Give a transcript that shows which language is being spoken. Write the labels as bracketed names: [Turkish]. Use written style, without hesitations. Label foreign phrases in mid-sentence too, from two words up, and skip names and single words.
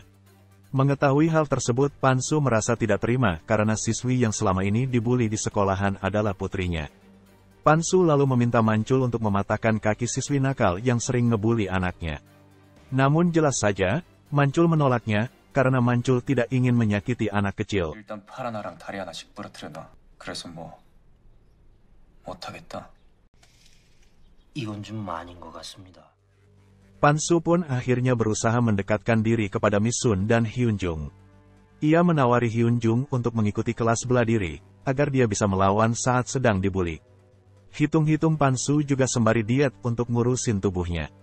[Indonesian] Mengetahui hal tersebut, Pan-su merasa tidak terima karena siswi yang selama ini dibuli di sekolahan adalah putrinya. Pan-su lalu meminta Mancul untuk mematahkan kaki siswi nakal yang sering ngebuli anaknya. Namun jelas saja, Mancul menolaknya, karena Mancul tidak ingin menyakiti anak kecil. [Korean] 일단 팔 하나랑 다리 하나씩 부러뜨려놔. 그래서 뭐 못하겠다. 이건 좀 많은 것 같습니다. [Indonesian] Pan-su pun akhirnya berusaha mendekatkan diri kepada Mi-sun dan Hyun-jung. Ia menawari Hyun-jung untuk mengikuti kelas bela diri, agar dia bisa melawan saat sedang dibuli. Hitung-hitung Pan-su juga sembari diet untuk ngurusin tubuhnya.